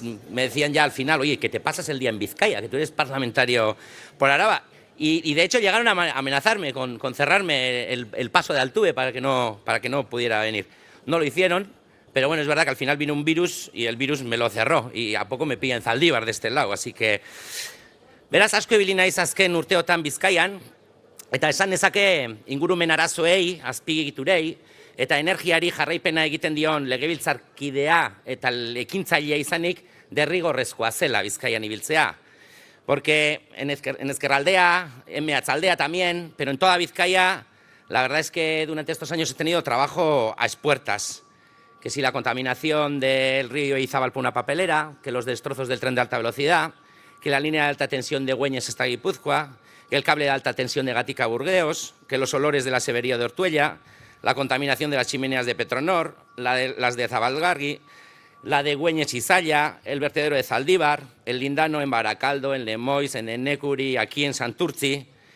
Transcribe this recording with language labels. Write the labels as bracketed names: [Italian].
[Spanish] Me decían ya al final, oye, que te pasas el día en Vizcaya, que tú eres parlamentario por Araba. Y de hecho llegaron a amenazarme con cerrarme el paso de Altuve para que no pudiera venir. No lo hicieron, pero bueno, es verdad que al final vino un virus y el virus me lo cerró y a poco me pilla en Zaldívar de este lado, así que... [Basque] Beraz, asko ibili naiz azken urteotan Bizkaian, eta esan nezake ingurumen arazoei, azpiegiturei, eta energiari jarraipena egiten dion legebiltzarkidea eta ekintzailea izanik derrigorrezkoa zela Bizkaian ibiltzea. [Spanish] Porque en Ezkerraldea, en Meatzaldea también, pero en toda Vizcaya, la verdad es que durante estos años he tenido trabajo a expuertas. Que si la contaminación del río Izabal por una papelera, que los destrozos del tren de alta velocidad, que la línea de alta tensión de Güeñes hasta Guipúzcoa, que el cable de alta tensión de Gatica a Burdeos, que los olores de la Severía de Ortuella, la contaminación de las chimeneas de Petronor, las de Zabalgarri, la de Güeñes y Zalla, el vertedero de Zaldívar, el lindano en Baracaldo, en Lemoiz, en Ennécury, aquí en Santurtzi.